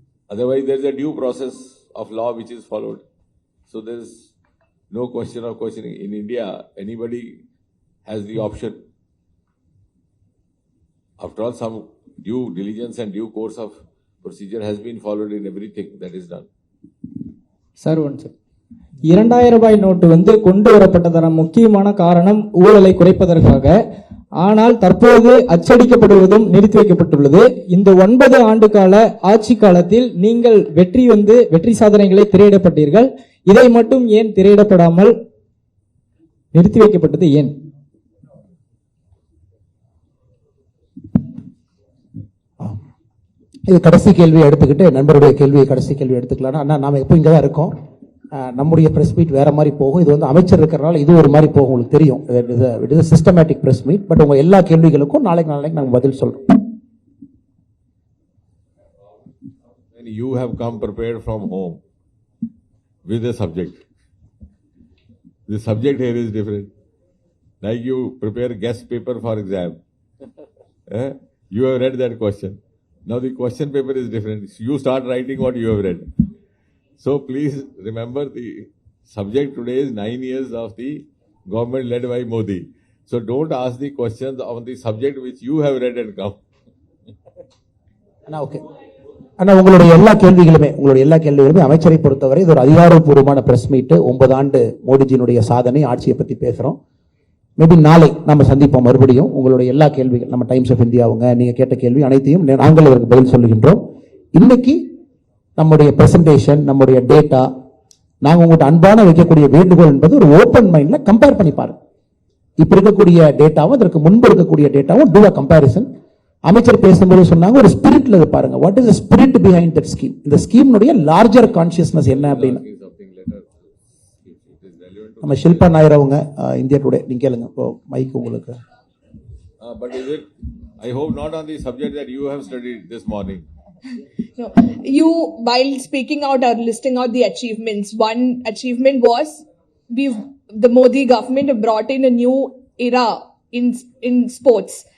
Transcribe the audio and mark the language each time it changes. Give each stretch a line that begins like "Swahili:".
English: Otherwise, there is a due process of law which is followed. So there is no question of questioning. In India, anybody has the option. After all, some due diligence and due course of procedure has been followed in everything that is done.
Tamil: Sir one sir 2000 ரூபாய் note கொண்டு வரப்பட்டதான முக்கியமான காரணம் ஊழலை குறைப்பதற்காக. ஆனால் தற்போது அச்சடிக்கப்படுவதும் நிறுத்தி வைக்கப்பட்டுள்ளது. இந்த 9 ஆண்டு கால ஆட்சி காலத்தில் நீங்கள் வெற்றி சாதனைகளை திரையிடப்பட்டீர்கள். இதை மட்டும் ஏன் திரையிடப்படாமல் நிறுத்தி வைக்கப்பட்டது ஏன்? இது கடைசி கேள்வியை எடுத்துக்கிட்டு நண்பருடைய கேள்வியை கடைசி கேள்வி எடுத்துக்கலாம். ஆனால் நாம எப்போ இங்கே தான் இருக்கோம். நம்முடைய பிரஸ் மீட் வேற மாதிரி போகும். இது அமைச்சர் இருக்கிறனால இது ஒரு மாதிரி போகும். உங்களுக்கு தெரியும்,
English: It is systematic press meet. But
Tamil: உங்க எல்லா கேள்விகளுக்கும் நாளைக்கு நாங்க பதில் சொல்றோம்.
English: You have come prepared from home with a subject. The subject here is different. Like you prepare guest paper for exam. You have read that question. Now the question paper is different. You start writing what you have read. So please remember the subject today is 9 years of the government led by Modi. So don't ask the questions on the subject which you have read and come. Okay.
Tamil: ஆனா உங்களுடைய எல்லா கேள்விகளுமே அமைச்சரை பொறுத்தவரை இது ஒரு அதிகாரப்பூர்வமான press meet. 9 ஆண்டு மோடிஜியினுடைய சாதனை ஆட்சியை பத்தி பேசுறோம். மேபி நாளை நம்ம சந்திப்போம் மறுபடியும். உங்களுடைய எல்லா கேள்விகள் நம்ம டைம்ஸ் ஆஃப் இந்தியாவுங்க நீங்க கேட்ட கேள்வி அனைத்தையும் நாங்கள் இதற்கு பதில் சொல்லுகின்றோம். இன்னைக்கு நம்முடைய பிரசன்டேஷன், நம்முடைய டேட்டா, நாங்க உங்கள்கிட்ட அன்பான வைக்கக்கூடிய வேண்டுகோள் என்பது ஒரு ஓப்பன் மைண்ட்ல கம்பேர் பண்ணி பாருங்க. இப்ப இருக்கக்கூடிய டேட்டாவும் அதற்கு முன்பு இருக்கக்கூடிய டேட்டாவும்
English: To a comparison.
Tamil: அமைச்சர் பேசும்போது சொன்னாங்க ஒரு ஸ்பிரிட்ல பாருங்க.
English: What is the spirit behind that scheme?
Tamil: இந்த ஸ்கீம்னுடைய லார்ஜர் கான்சியஸ்னஸ் என்ன அப்படின்னு நம்ம ஷில்பா நாயர் அவங்க இந்தியா டுடே நீங்க கேளுங்க. இப்போ மைக் உங்களுக்கு.
English: But is it, I hope not on the subject that you have studied this morning. No, you, while speaking out or listing out the achievements, one achievement was the Modi government brought in a new era in sports.